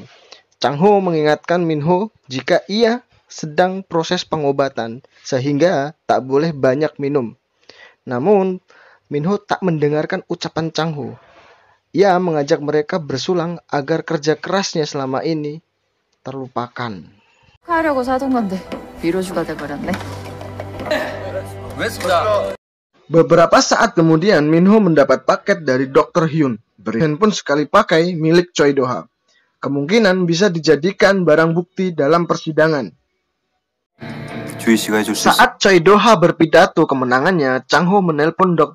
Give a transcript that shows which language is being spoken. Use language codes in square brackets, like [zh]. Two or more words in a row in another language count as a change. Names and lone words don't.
[id] Chang-ho mengingatkan Minho jika ia sedang proses pengobatan sehingga tak boleh banyak minum. Namun, Minho tak mendengarkan ucapan Chang-ho. Ia mengajak mereka bersulang agar kerja kerasnya selama ini terlupakan. [ko] 하려고 사둔 건데 미로주가 돼버렸네. [id] Beberapa saat kemudian, Minho mendapat paket dari Dr. Hyun, handphone sekali pakai milik Choi Do-ha. Kemungkinan bisa dijadikan barang bukti dalam persidangan. Saat Choi Do-ha berpidato kemenangannya, Chang-ho menelpon Dr.